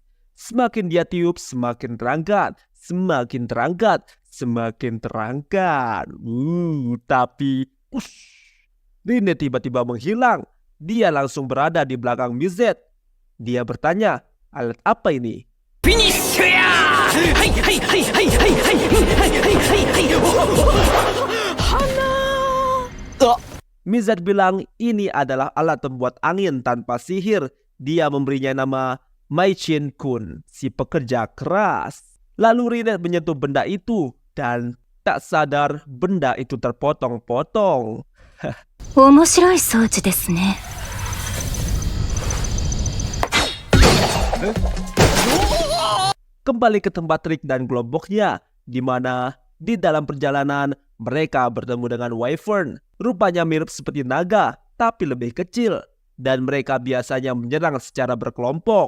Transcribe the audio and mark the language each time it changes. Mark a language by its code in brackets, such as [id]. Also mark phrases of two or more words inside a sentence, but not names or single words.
[id] Semakin dia tiup, semakin terangkat. Semakin terangkat, semakin terangkat. Tapi Rinette tiba-tiba menghilang. Dia langsung berada di belakang Mizet. Dia bertanya, alat apa ini? [ja] フィニッシュやー。はいはいはいはいはいはいはいはいはい。 [id] Mizet bilang ini adalah alat pembuat angin tanpa sihir. Dia memberinya nama Maichin Kun, si pekerja keras. Lalu Rinette menyentuh benda itu dan tak sadar benda itu terpotong-potong. [ja] 面白い装置ですね。 [id] Kembali ke tempat Rick dan kelompoknya, di mana di dalam perjalanan mereka bertemu dengan Wyvern. Rupanya mirip seperti naga, tapi lebih kecil. Dan mereka biasanya menyerang secara berkelompok.